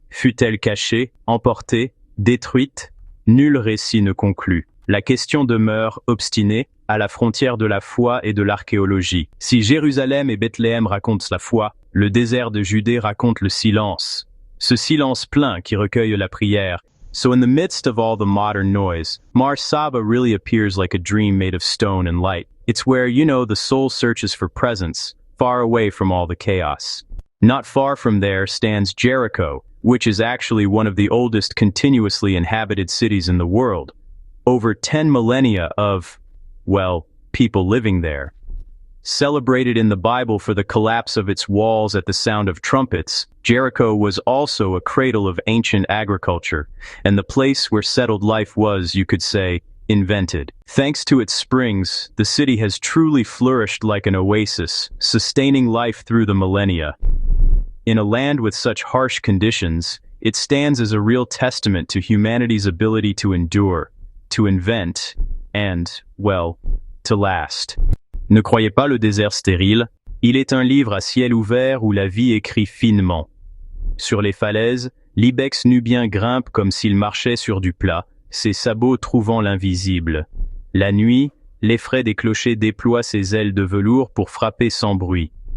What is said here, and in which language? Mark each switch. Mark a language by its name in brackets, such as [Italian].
[French] Fut-elle cachée, emportée, détruite? Nul récit ne conclut. La question demeure obstinée, à la frontière de la foi et de l'archéologie. Si Jérusalem et Bethléem racontent la foi, le désert de Judée raconte le silence. Ce silence plein qui recueille la prière. [English] So in the midst of all the modern noise, Mar Saba really appears like a dream made of stone and light. It's where, the soul searches for presence, far away from all the chaos. Not far from there stands Jericho, which is actually one of the oldest continuously inhabited cities in the world. Over 10 millennia of, people living there. Celebrated in the Bible for the collapse of its walls at the sound of trumpets, Jericho was also a cradle of ancient agriculture, and the place where settled life was, you could say, invented. Thanks to its springs, the city has truly flourished like an oasis, sustaining life through the millennia. In a land with such harsh conditions, it stands as a real testament to humanity's ability to endure, to invent, and, to last. [French] Ne croyez pas le désert stérile, il est un livre à ciel ouvert où la vie écrit finement. Sur les falaises, l'ibex nubien grimpe comme s'il marchait sur du plat, ses sabots trouvant l'invisible. La nuit, l'effraie des clochers déploie ses ailes de velours pour frapper sans bruit.